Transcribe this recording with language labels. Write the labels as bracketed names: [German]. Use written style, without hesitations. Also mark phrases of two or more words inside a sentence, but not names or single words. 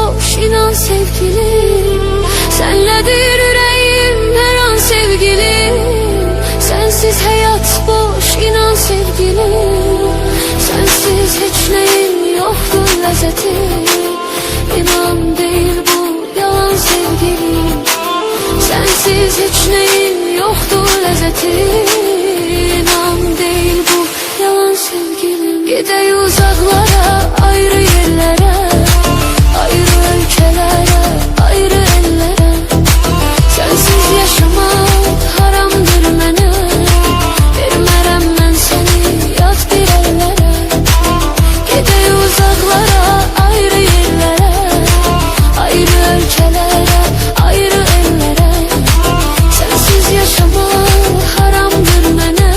[Turkish] inan sevgilim. Senledir yüreğim her an sevgilim. Sensiz hayat boş, inan sevgilim. Sensiz hiç neyim yoktur lezzeti. İnan değil bu yalan sevgilim. Sensiz hiç neyim yoktur lezzeti. İnan değil bu yalan sevgilim. Gidey uzaklara, ayrı yerlere, ayrı ülkelere, ayrı ellere. Sensiz yaşamak haramdır mənə. [Azerbaijani] Vermərəm mən səni yad bir ellere. [Turkish] Gidey uzaklara, ayrı yerlere, ayrı ülkelere, ayrı ellere. Sensiz yaşamak haramdır mənə.